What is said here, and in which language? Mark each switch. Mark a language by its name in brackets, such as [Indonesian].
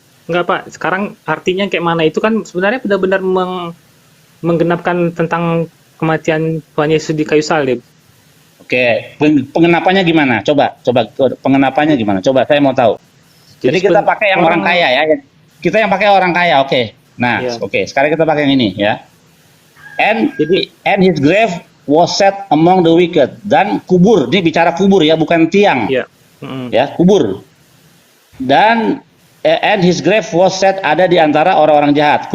[Indonesian] Enggak Pak, sekarang artinya kayak mana itu kan sebenarnya benar-benar menggenapkan tentang kematian Tuhan Yesus di kayu salib. Oke, pengenapannya gimana? Coba pengenapannya gimana? Coba saya mau tahu. Jadi kita pakai yang orang kaya ya. Kita yang pakai orang kaya, oke. Nah, Iya. oke. Sekarang kita pakai yang ini ya. [English] And [Indonesian] Jadi [English] his grave was set among the wicked. [Indonesian] Dan kubur, ini bicara kubur ya, bukan tiang. ya. Ya, kubur. Dan [English] and his grave was set [Indonesian] ada di antara orang-orang jahat.